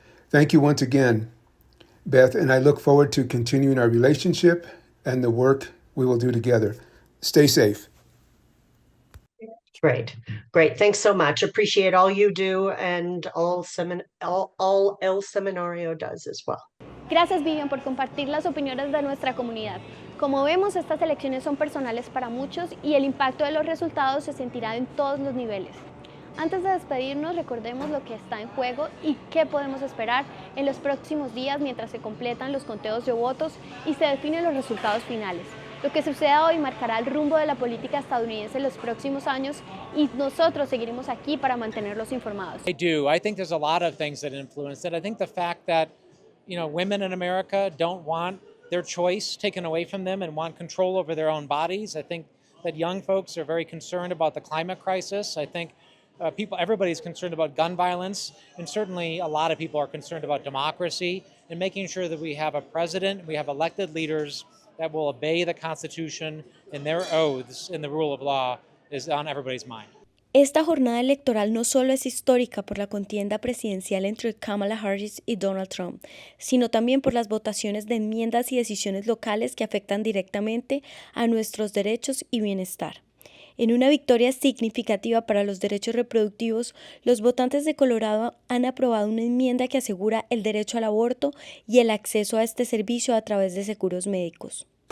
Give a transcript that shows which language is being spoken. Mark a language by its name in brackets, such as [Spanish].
[English] Thank you once again, Beth, and I look forward to continuing our relationship and the work we will do together. Stay safe. Great. Thanks so much. Appreciate all you do and all El Semanario does as well. [Spanish] Gracias, Vivian, por compartir las opiniones de nuestra comunidad. Como vemos, estas elecciones son personales para muchos y el impacto de los resultados se sentirá en todos los niveles. Antes de despedirnos, recordemos lo que está en juego y qué podemos esperar en los próximos días mientras se completan los conteos de votos y se definen los resultados finales. Lo que suceda hoy marcará el rumbo de la política estadounidense en los próximos años y nosotros seguiremos aquí para mantenerlos informados. [English] I do. I think there's a lot of things that influence it. I think the fact that, women in America don't want their choice taken away from them and want control over their own bodies. I think that young folks are very concerned about the climate crisis. I think everybody's concerned about gun violence, and certainly a lot of people are concerned about democracy and making sure that we have a president, we have elected leaders that will obey the Constitution and their oaths in the rule of law is on everybody's mind. [Spanish] Esta jornada electoral no solo es histórica por la contienda presidencial entre Kamala Harris y Donald Trump, sino también por las votaciones de enmiendas y decisiones locales que afectan directamente a nuestros derechos y bienestar. En una victoria significativa para los derechos reproductivos, los votantes de Colorado han aprobado una enmienda que asegura el derecho al aborto y el acceso a este servicio a través de seguros médicos.